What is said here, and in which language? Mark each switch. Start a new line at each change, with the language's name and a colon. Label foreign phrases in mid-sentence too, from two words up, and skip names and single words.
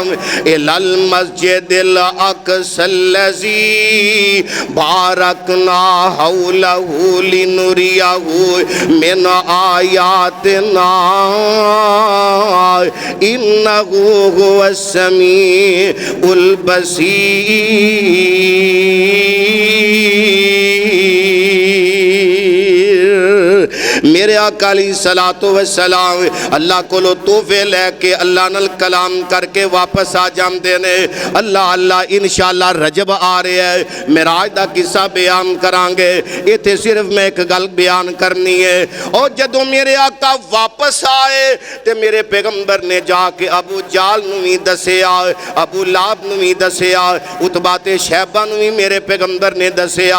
Arabic: إلى المسجد الأقصى الذي باركنا حوله لنريه من آياتنا إنه هو السميع البصير.
Punjabi: میرے آقا
Arabic: عليه الصلاة والسلام
Punjabi: اللہ کولوں تحفے لے کے اللہ نال کلام کرکے واپس آ جاندے نے. اللہ اللہ انشاءاللہ رجب آ رہیا ہے، معراج دا قصہ بیان کراں گے. ایتھے صرف میں اک گل بیان کرنی ہے۔ اور جدوں میرے آقا واپس آئے تے میرے پیغمبر نے جا کے ابو جہل نوں وی دسیا، ابو لہب نوں وی دسیا، عتبہ تے شیبہ نوں وی میرے پیغمبر نے دسیا.